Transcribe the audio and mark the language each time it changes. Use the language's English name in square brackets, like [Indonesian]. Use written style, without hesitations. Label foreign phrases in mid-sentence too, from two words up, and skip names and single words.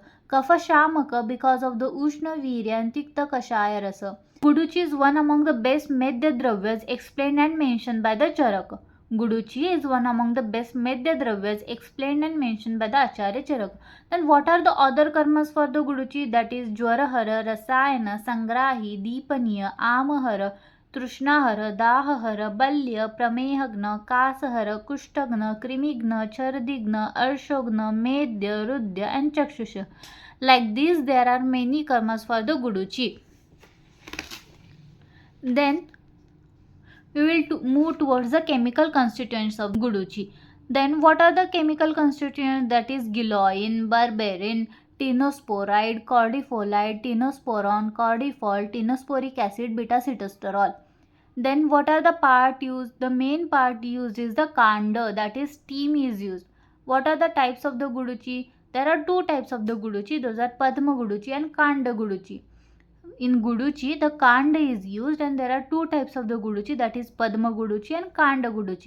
[Sanskrit] Kapha Shamaka [English] because of the [Sanskrit] Ushna Virya [English] and [Sanskrit] Tikta Kashaya Rasa. [English] Guduchi is one among the best [Sanskrit] Medya Dravyas [English] explained and mentioned by the Charaka. Guduchi is one among the best [Sanskrit] Medya Dravyas [English] explained and mentioned by the Acharya Charaka. Then what are the other karmas for the Guduchi? That is [Sanskrit] Jwarahara, Rasayana, Sangrahi, Deepaniya, Amahara, Trushnahara, Dahahara, Balya, Pramehagna, Kasahara, Kushtagna, Krimigna, Chardigna, Arshogna, Medya, Rudya and Chakshusha. [English] Like this there are many karmas for the Guduchi. Then we will move towards the chemical constituents of Guduchi. Then what are the chemical constituents? That is giloin, berberin, tinosporide, cordifolide, tinosporon, cordifol, tinosporic acid, beta-sitosterol. Then what are the part used? The main part used is the kanda, that is steam is used. What are the types of the Guduchi? There are two types of the Guduchi. Those are Padma Guduchi and Kanda Guduchi. in Guduchi, the Kanda is used, and there are two types of the Guduchi, that is Padma Guduchi and Kanda Guduchi.